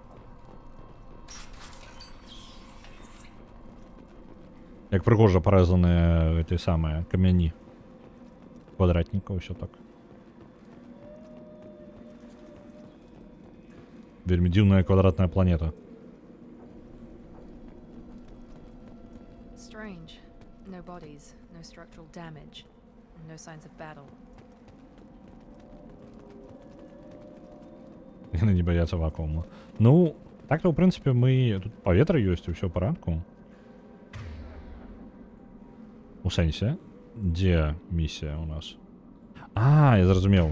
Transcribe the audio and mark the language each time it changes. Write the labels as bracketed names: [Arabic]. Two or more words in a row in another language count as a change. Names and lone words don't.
[Belarusian] Як прыгожа парэзаныя гэтыя самыя камяні. Квадратнікаў, усё так. Вельмі дзіўная квадратная планета. [English] Strange. No bodies, no structural damage, and no signs of battle. [Belarusian] Яны не баяцца вакуума. Ну, так-то, ў прынцыпе, мы... Тут паветра ёсць, усё ў парадку. У сэнсе? Дзе місія у нас? А, я зразумеў.